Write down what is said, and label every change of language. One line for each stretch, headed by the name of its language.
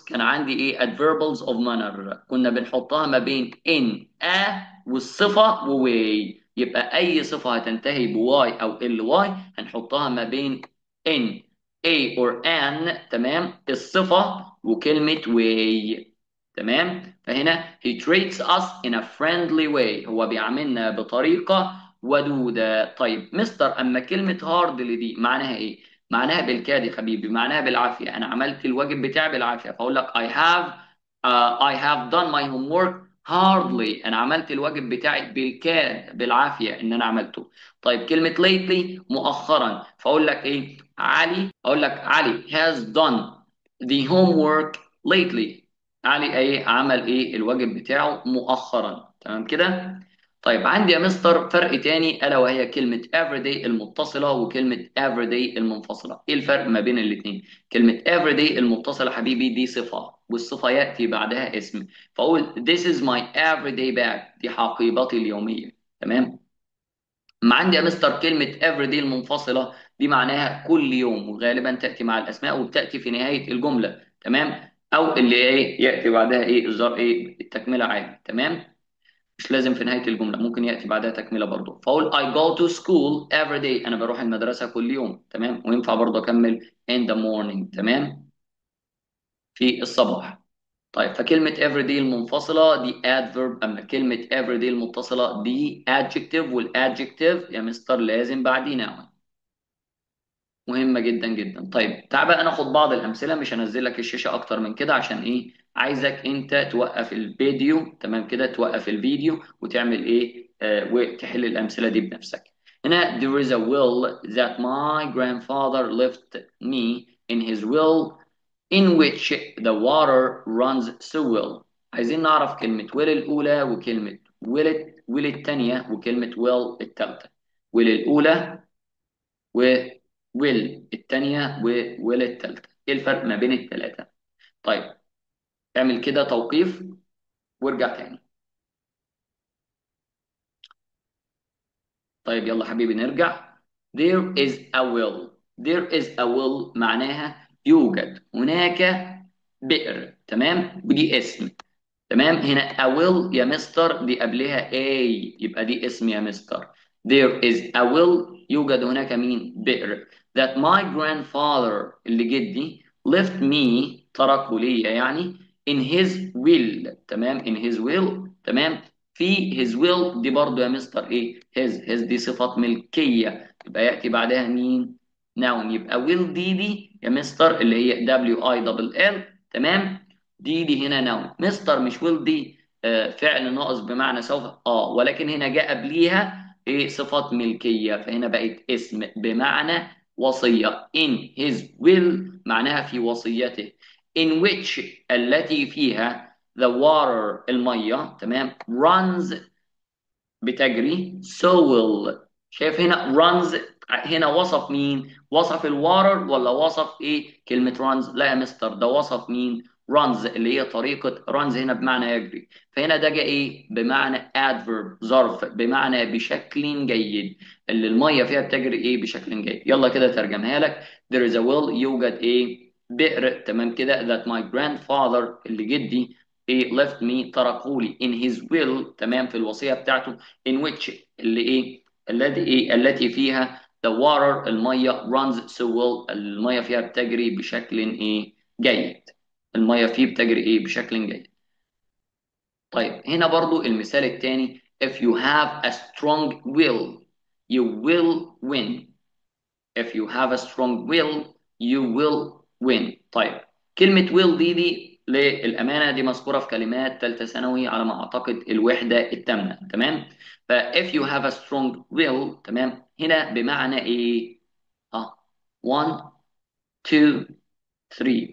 Arabic: كان عندي ايه؟ adverbals of manner، كنا بنحطها ما بين in a والصفة وواي. يبقى اي صفة هتنتهي بواي او ال واي هنحطها ما بين in a or an. تمام. الصفة وكلمة way. تمام. فهنا
English: he treats us in a friendly way،
Arabic: هو بيعاملنا بطريقة ودودة. طيب مستر، اما كلمة hard اللي دي معناها ايه؟ معناها بالكاد يا حبيبي، معناها بالعافيه. انا عملت الواجب بتاعي بالعافيه، فاقول لك
English: I have done my homework hardly،
Arabic: انا عملت الواجب بتاعي بالكاد بالعافيه ان انا عملته. طيب كلمه lately مؤخرا، فاقول لك ايه؟ علي، اقول لك علي
English: has done the homework lately،
Arabic: علي ايه؟ عمل ايه؟ الواجب بتاعه مؤخرا. تمام كده. طيب عندي يا مستر فرق تاني، الا وهي كلمه everyday المتصله وكلمه everyday المنفصله. ايه الفرق ما بين الاثنين؟ كلمه everyday المتصله حبيبي دي صفه، والصفة يأتي بعدها اسم. فأقول
English: this is my everyday bag،
Arabic: دي حقيبتي اليومية. تمام. ما عندي يا مستر كلمة everyday المنفصلة، دي معناها كل يوم، وغالبا تأتي مع الأسماء وبتأتي في نهاية الجملة. تمام. أو اللي إيه يأتي بعدها إيه إصدار إيه التكملة عادي. تمام. مش لازم في نهاية الجملة، ممكن يأتي بعدها تكملة برضه. فأقول
English: I go to school every day،
Arabic: أنا بروح المدرسة كل يوم. تمام. وينفع برضه أكمل
English: in the morning.
Arabic: تمام. في الصباح. طيب فكلمة everyday المنفصلة دي adverb، أما كلمة everyday المتصلة دي adjective، والadjective يا مستر لازم بعديه noun. مهمة جدا جدا. طيب تعال بقى ناخد بعض الأمثلة، مش هنزل لك الشاشة أكتر من كده عشان إيه، عايزك أنت توقف الفيديو. تمام كده، توقف الفيديو وتعمل إيه وتحل الأمثلة دي بنفسك.
English: هنا there is a will that my grandfather left me in his will in which the water runs so well.
Arabic: عايزين نعرف كلمة will الأولى وكلمة will التانية وكلمة will التالتة. will الأولى وويل التانية وويل التالتة، ايه الفرق ما بين التلاتة؟ طيب اعمل كده توقيف وارجع تاني. طيب يلا حبيبي نرجع.
English: there is a will. there is a will
Arabic: معناها يوجد هناك بئر. تمام. ودي اسم. تمام. هنا a will يا مستر دي قبلها a، يبقى دي اسم يا مستر.
English: there is a will
Arabic: يوجد هناك مين؟ بئر.
English: that my grandfather
Arabic: اللي جدي
English: left me تركه لي يعني in his will. تمام. in his will. تمام.
Arabic: في his will دي برضو يا مستر ايه؟ his دي صفة ملكية، يبقى يأتي بعدها مين؟ noun. يبقى will دي يا مستر اللي هي will. تمام. دي هنا نون. مستر مش ويل دي فعل ناقص بمعنى سوف، ولكن هنا جاء قبليها ايه؟ صفات ملكيه، فهنا بقت اسم بمعنى وصيه. in his will معناها في وصيته.
English: in which
Arabic: التي فيها
English: the water الميه.
Arabic: تمام.
English: runs
Arabic: بتجري
English: so will.
Arabic: شايف هنا runs، هنا وصف مين؟ وصف الواتر ولا وصف ايه كلمة runs؟ لا يا مستر، ده وصف مين؟ runs اللي هي طريقة runs هنا بمعنى يجري، فهنا ده جاء ايه بمعنى adverb ظرف بمعنى بشكل جيد، اللي المية فيها بتجري ايه بشكل جيد. يلا كده ترجمها لك.
English: there is a will
Arabic: يوجد ايه بئر. تمام كده.
English: that my grandfather
Arabic: اللي جدي ايه
English: left me تركولي in his will.
Arabic: تمام. في الوصية بتاعته
English: in which
Arabic: اللي ايه الذي ايه التي فيها
English: the water
Arabic: الميه
English: runs so well
Arabic: الميه فيها بتجري بشكل ايه جيد. الميه فيه بتجري ايه بشكل جيد. طيب هنا برضو المثال الثاني
English: if you have a strong will you will win. if you have a strong will you will win.
Arabic: طيب كلمة will دي للأمانة دي مذكورة في كلمات ثالثة ثانوي على ما أعتقد الوحدة الثامنة.
English: تمام. ف if you have a strong will. تمام.
Arabic: هنا بمعنى إيه؟ 1 2 3.